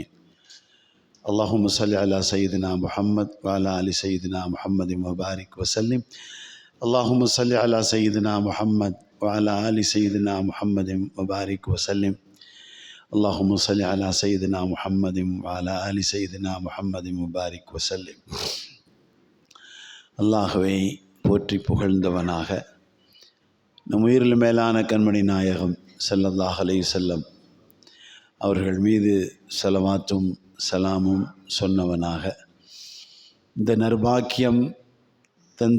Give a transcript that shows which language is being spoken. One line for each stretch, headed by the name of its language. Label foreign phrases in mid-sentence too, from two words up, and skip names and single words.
Arabic: اللهم صل على سيدنا محمد وعلى آل سيدنا محمد وبارك وسلم. اللهم صل على سيدنا محمد وعلى آل سيدنا محمد وبارك وسلم. اللهم صل على سيدنا محمد وعلى آل سيدنا محمد وبارك وسلم.
Tamil: அல்லாஹ்வை போற்றி புகழ்ந்தவனாக நம் உயிரில் மேலான கண்மணி நாயகம்
Arabic: صلى الله عليه وسلم
Tamil: அவர்கள் மீது ஸலவாத்தும் சலாமும் சொன்னவனாக, இந்த நற்பாக்கியம் தந்த